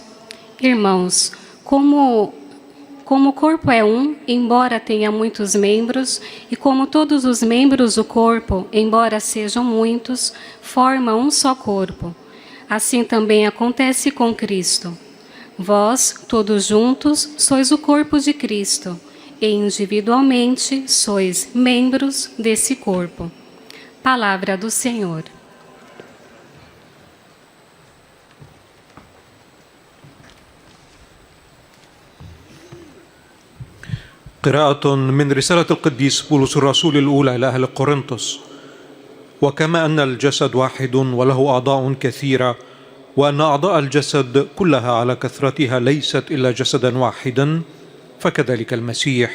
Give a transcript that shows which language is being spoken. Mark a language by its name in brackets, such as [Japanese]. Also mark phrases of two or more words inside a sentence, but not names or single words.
[Portuguese] Irmãos, como o corpo é um, embora tenha muitos membros, e como todos os membros do corpo, embora sejam muitos, formam um só corpo. Assim também acontece com Cristo. Vós, todos juntos, sois o corpo de Cristo, e individualmente sois membros desse corpo. Palavra do Senhor. [Arabic] قراءة من رسالة القديس بولس الرسول الأولى إلى أهل قرنطس. وكما أن الجسد واحد وله أعضاء كثيرة، وأن أعضاء الجسد كلها على كثرتها ليست إلا جسدا واحدا، فكذلك المسيح.